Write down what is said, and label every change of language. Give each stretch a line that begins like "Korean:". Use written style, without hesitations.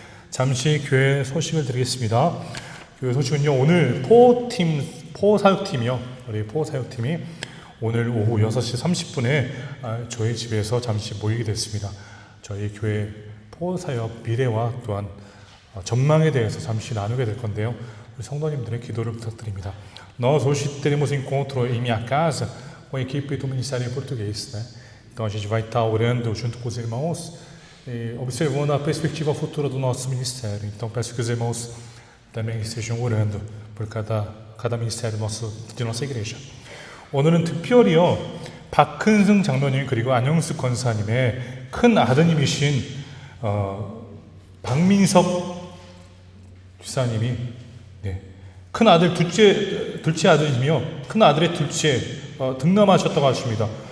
Korean: 잠시 교회 소식을 드리겠습니다. 교회 소식은요, 오늘 포사역팀이요. 우리 포사역팀이 오늘 오후 6시 30분에 저희 집에서 잠시 모이게 됐습니다. 저희 교회 포사역 미래와 또한 전망에 대해서 잠시 나누게 될 건데요. 우리 성도님들의 기도를 부탁드립니다.
Portuguese: Nós hoje teremos encontro em minha casa com a equipe do Ministério em Português, né? Então a gente vai estar orando junto com os irmãos e observando a perspectiva futura do nosso ministério. Então peço que os irmãos também estejam orando por cada ministério de nossa igreja.
Korean: 오늘은 특별히요, 박근승 장로님 그리고 안영숙 권사님의 큰 아드님이신 박민석 집사님이 큰 아들 둘째 아들이며 큰 아들의 둘째 등남하셨다고 하십니다.